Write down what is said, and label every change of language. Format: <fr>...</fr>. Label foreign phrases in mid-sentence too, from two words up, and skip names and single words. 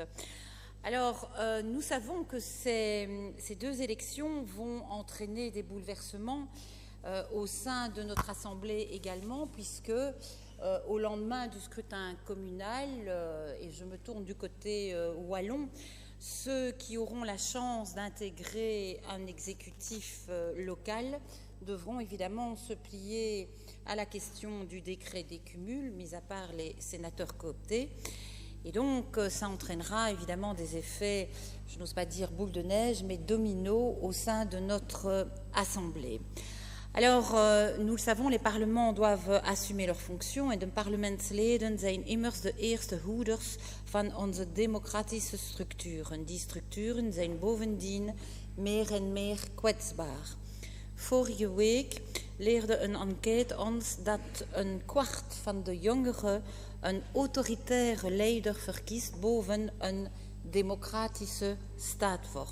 <fr>Alors, nous savons que ces deux élections vont entraîner des bouleversements au sein de notre Assemblée également, puisque au lendemain du scrutin communal, et je me tourne du côté wallon, ceux qui auront la chance d'intégrer un exécutif local devront évidemment se plier à la question du décret des cumuls, mis à part les sénateurs cooptés. Et donc, ça entraînera évidemment des effets, je n'ose pas dire boule de neige, mais dominos au sein de notre Assemblée. Alors, nous le savons, les parlements doivent assumer leurs fonctions</fr> <nl>en de parlementsleden zijn immers de eerste hoeders van onze democratische structuren. Die structuren zijn bovendien meer en meer kwetsbaar. Vorige week leerde een enquête ons dat een kwart van de jongeren een autoritaire leider verkiest boven een democratische staatsvorm.</nl>